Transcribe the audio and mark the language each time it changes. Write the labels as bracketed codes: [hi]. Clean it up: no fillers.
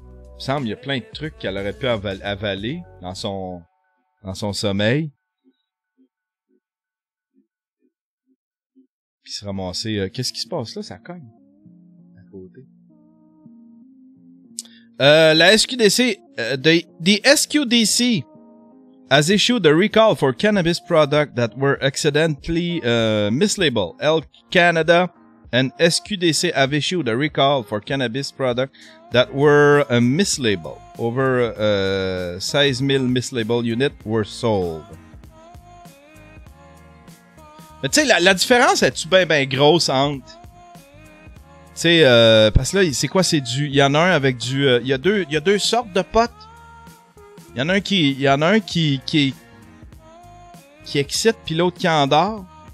[fr] Il me semble qu'il y a plein de trucs qu'elle aurait pu avaler dans son sommeil. Puis se ramasser. Qu'est-ce qui se passe là? Ça cogne. À côté. La SQDC. [en] The SQDC has issued a recall for cannabis products that were accidentally mislabeled. Health Canada and SQDC have issued a recall for cannabis products that were mislabeled. Over 16,000 mislabeled units were sold. [fr] Mais tu sais, la différence est-tu bien grosse entre... Tu sais, parce que là, c'est quoi? C'est du... Il y en a un avec du... Il y a deux sortes de potes. Il y en a un qui excite, puis l'autre qui endort.